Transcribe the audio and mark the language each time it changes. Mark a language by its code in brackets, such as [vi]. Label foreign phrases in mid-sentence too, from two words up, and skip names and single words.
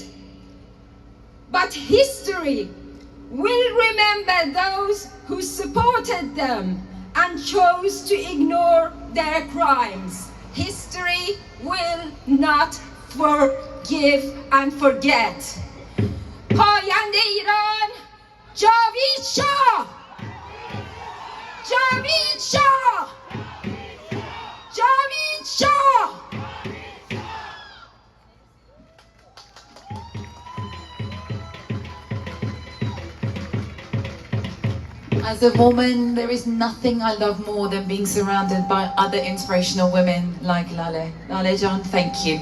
[en] But history will remember those who supported them and chose to ignore their crimes. History will not forgive and forget. [fa] پاینده ایران جاوید شاه! جاوید شاه! جاوید شاه! [en] As a woman, there is nothing I love more than being surrounded by other inspirational women like Laleh. Laleh Jan, thank you.